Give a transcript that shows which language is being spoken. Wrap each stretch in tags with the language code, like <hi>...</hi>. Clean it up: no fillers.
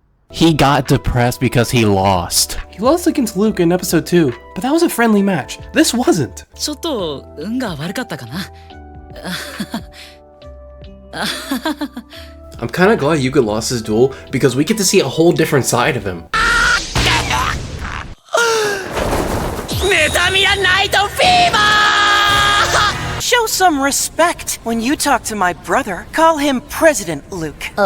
<en>He got depressed because he lost. He lost against Luke in episode 2, but that was a friendly match. This wasn't.</en> <ja>ちょっと運が悪かったかな.</ja> <en>I'm kinda glad Yuga lost his duel because we get to see a whole different side of him. Show some respect when you talk to my brother. Call him President Luke.</en>